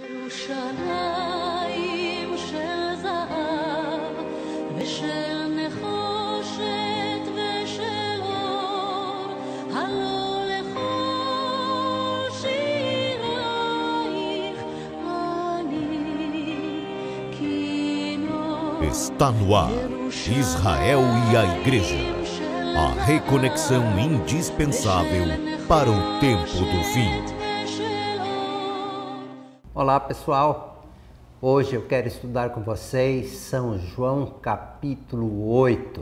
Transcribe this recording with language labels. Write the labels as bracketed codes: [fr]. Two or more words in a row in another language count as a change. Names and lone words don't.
[he] ירושלים של זהב ושל נחושת ושל אור, הלא לכל שירייך אני כינור. [pt] Está no ar, Israel e a Igreja, a reconexão indispensável para o tempo do fim. Olá pessoal, hoje eu quero estudar com vocês São João capítulo 8.